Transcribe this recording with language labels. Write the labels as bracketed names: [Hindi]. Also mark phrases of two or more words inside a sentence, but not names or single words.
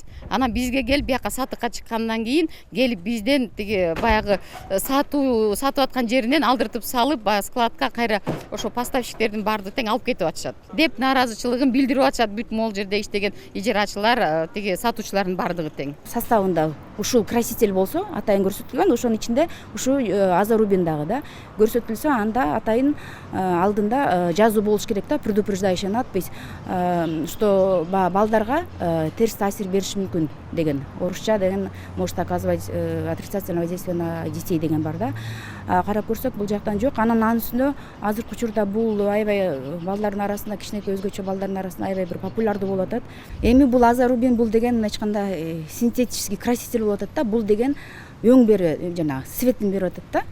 [Kyrgyz] Анан бизге келип бияка сатыкка чыккандан кийин келип бизден тиги баягы сатып аткан жеринен алдыртып салып, баягы складка кайра ошо поставщиктердин бардыгы тең алып кетип атышат деп нааразычылыгын билдирип атышат. Бүт могул жерде иштеген ижарачылар, тиги сатуучулардын бардыгы тең. Составында ушул краситель болсо атайын көрсөтүлгөн, ошонун ичинде ушул азорубин дагы да көрсөтүлсө, анда атайын алдында жазуу болуш керек да, [Russian] предупреждающая надпись, что [Kyrgyz] балдарга терс таасир бериши мүмкүн деген. Орусча деген [Russian] может оказывать отрицательное воздействие на детей [Kyrgyz] деген бар да. Карап көрсөк бул жактан жок. Анын үстүндө азыркы учурда бул аябай балдардын арасында, кичинекей өзгөчө балдардын арасында аябай бир популярдуу болуп атат. Эми бул азорубин бул деген эч кандай [Russian] синтетический краситель [Kyrgyz] болуп атат да. Бул деген өң бери жана светин берип атат да.